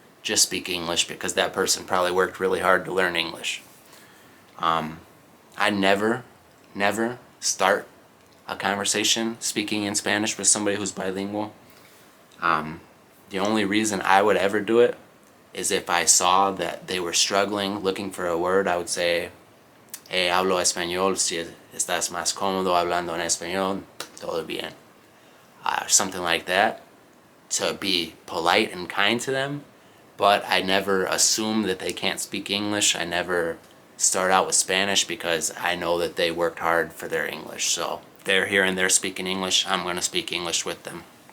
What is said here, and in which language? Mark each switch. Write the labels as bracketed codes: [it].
[en] Just speak English, because that person probably worked really hard to learn English. I never start a conversation speaking in Spanish with somebody who's bilingual. The only reason I would ever do it is if I saw that they were struggling looking for a word. I would say, hey, [es] hablo español, si estás más cómodo hablando en español, todo bien. [en] Something like that, to be polite and kind to them. But I never assume that they can't speak English. I never start out with Spanish because I know that they worked hard for their English. So they're here and they're speaking English, I'm going to speak English with them.